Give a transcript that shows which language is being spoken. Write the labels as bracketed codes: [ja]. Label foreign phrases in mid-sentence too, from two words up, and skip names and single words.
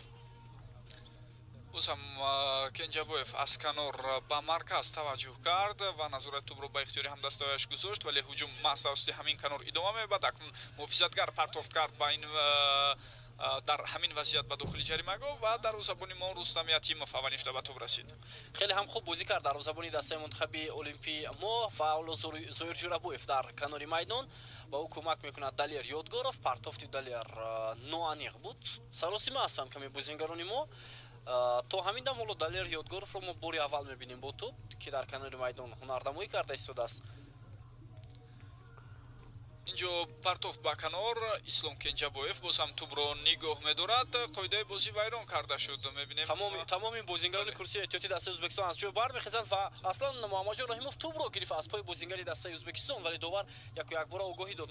[tg] бозам Кенҷабоев аз канор ба марказ таваҷҷӯҳ кард ва назорати тӯбро ба ихтиёри ҳамдастаояш гузошт, вале ҳуҷум маҳз тавассути ҳамин канор идома меёбад. акнун муҳофизатгар партофт кард ба ин дар ҳамин вазъият ба дохили ҷарима гов ва дарвозабони мо Рустам Ятимов аввалин шуда ба тӯб расид. [fa] خیلی هم خوب بازی کرد دروازه‌بان دسته منتخب المپی ما فعال زهیر جورابویف در کنار میدان و او کمک میکند دلیر یادگورов پرتافت دلیر نوانیق بود سراسیمه هستند کمی بازیگران ما تا همین دم حالا دلیر یادگورов رو ما باری اول میبینیم با توپ که در کنار میدان هنردمایی کرده ایستاده است. [tg] инҷо партофт ба канор Ислом Кенҷабоев боз ҳам тӯбро нигоҳ медорад. қоидаи бозӣ вайрон карда шуд. Мебинем тамоми бозингарони курсии эҳтиёти дастаи Ӯзбекистон аз ҷой бармехезанд ва аслан Муҳаммадҷон Раҳимов тӯбро гирифт аз пои бозингари дастаи Ӯзбекистон вале довар якбора огоҳӣ дод.